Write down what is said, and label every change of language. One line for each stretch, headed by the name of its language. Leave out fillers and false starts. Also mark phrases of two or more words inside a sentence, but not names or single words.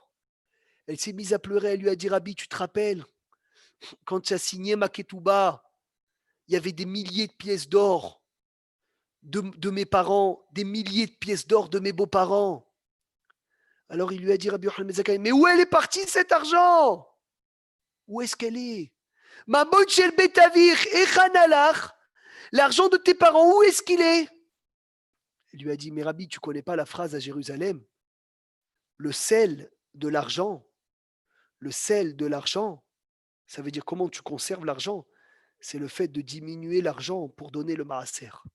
French: Elle s'est mise à pleurer, elle lui a dit, Rabbi, tu te rappelles, quand tu as signé ma ketouba, il y avait des milliers de pièces d'or de mes parents, des milliers de pièces d'or de mes beaux-parents. Alors il lui a dit, Rabbi Yochanan ben Zakkai, mais où elle est partie cet argent? Où est-ce qu'elle est?
Hebrew: ממון של בית אביך היכן הלך,
French: l'argent de tes parents, où est-ce qu'il est? Il lui a dit, mais Rabbi, tu ne connais pas la phrase à Jérusalem? Le sel de l'argent, ça veut dire comment tu conserves l'argent? C'est le fait de diminuer l'argent pour donner le maaser.